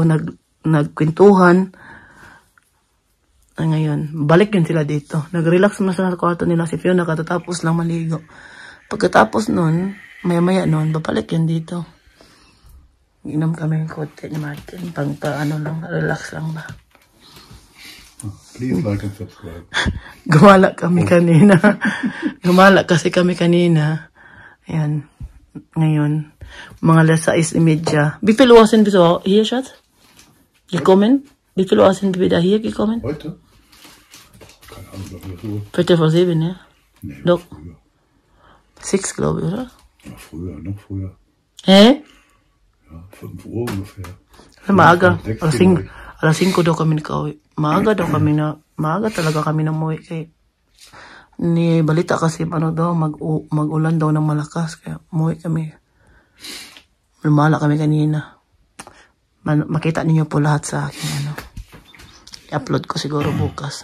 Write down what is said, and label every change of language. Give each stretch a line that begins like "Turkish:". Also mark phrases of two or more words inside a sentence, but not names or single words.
Filipino: Nagkwentuhan. Ngayon, balik yun sila dito. Nag-relax na sa kwarto nila si Fiona katatapos lang maligo. Pagkatapos nun, maya-maya nun, babalik yun dito. Inom kami ng konti ni Martin. Ano lang, relax lang ba.
English: Please like and subscribe.
Filipino: Gumala kami kanina. Gumala kasi kami kanina. Ayan. Ngayon, mga alas 6:30.
German: Wie viel Uhr sind wir so hier, Schatz? Gekommen? Wie viel Uhr sind wir da hier gekommen? Heute? Keine Ahnung, glaube ich, so. Viertel vor 7, ja? Nee, Doch. noch früher. 6, glaube ich, oder? Noch früher. Hä? Ja, 5 Uhr ungefähr.
Filipino: Maaga. 6 Alas 5 daw kami nakauwi. Maaga talaga kami na umuwi. Kay ni balita kasi daw, mag-ulan daw ng malakas. Kaya umuwi kami. Lumala kami kanina. Makita ninyo po lahat sa akin. I-upload ko siguro bukas.